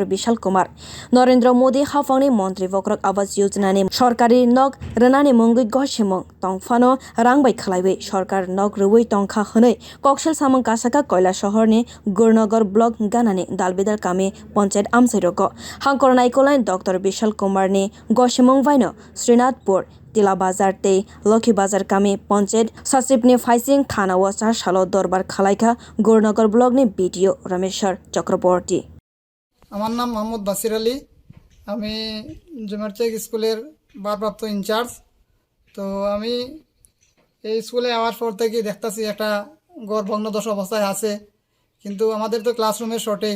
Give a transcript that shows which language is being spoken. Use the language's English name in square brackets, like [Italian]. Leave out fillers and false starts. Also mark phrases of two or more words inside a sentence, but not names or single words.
[Kok Borok] Bishal kumar Naendra Modi hapang ni montri bokhorok abash yojona ni Sarkari nog rwna ni mungwi gosimung tongfano rangbai khwlaiwi sarkar nog rwui tongkha hwnwi kok silsamwng kasa koila shahor ni gurnagar block ganani dalbidal kami panchayat amsairoko hangkor naikol Dr. Bishal kumar ni gosimung vaino Srinatpur tila bazar tei lokhi bazar kami panchayat sachip ni faising thana o 4 salo dorbar khwlaika gurnagar block ni b.d.o চক্রবর্তী। [Bangla] আমার নাম মোহাম্মদ বাসির আলী, আমি জুমারচেক স্কুলের ভারপ্রাপ্ত ইনচার্জ। তো আমি এই স্কুলে আওয়ার পর থেকে দেখতেছি একটা ঘর ভগ্নদশ অবস্থায় আছে, কিন্তু আমাদের তো ক্লাসরুমের শর্টেজ।